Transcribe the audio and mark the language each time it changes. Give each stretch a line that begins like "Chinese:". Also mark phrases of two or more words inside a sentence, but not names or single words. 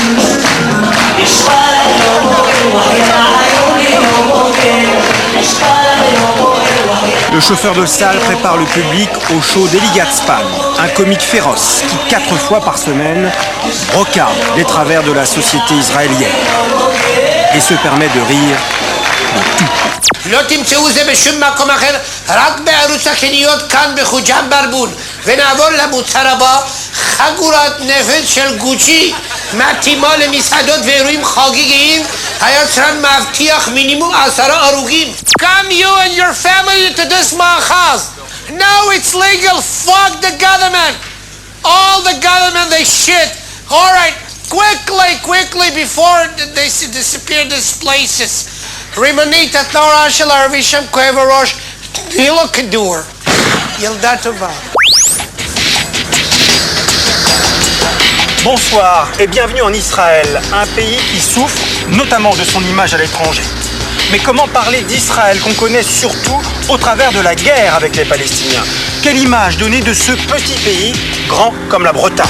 French: Le chauffeur de salle prépare le public au show d'Eli Gatzpan, un comique féroce qui 4 fois par semaine regarde les travers de la société israélienne et se permet de rire de tout.
Hebrew: לא תמצאו זה בשום מקום אחר, רק בערוץ הקניות כאן בחוג'ם ברבול. ונעבור למוצר הבא, חגורת נפץ של גוצ'י, מתאימה למסעדות ואירועים חגיגיים, היצרן מבטיח מינימום 10 הרוגים.
English: Come you and your family to this מאחז. No, it's legal. Fuck the government. All the government, they shit. All right, quickly, before they disappear these places.
Hebrew: רימונית התנועה של הערבי שם כואב הראש, תני לו כדור. ילדה טובה.
French: Bonsoir et bienvenue en Israël, un pays qui souffre notamment de son image à l'étranger. Mais comment parler d'Israël qu'on connaît surtout au travers de la guerre avec les Palestiniens? Quelle image donner de ce petit pays, grand comme la Bretagne?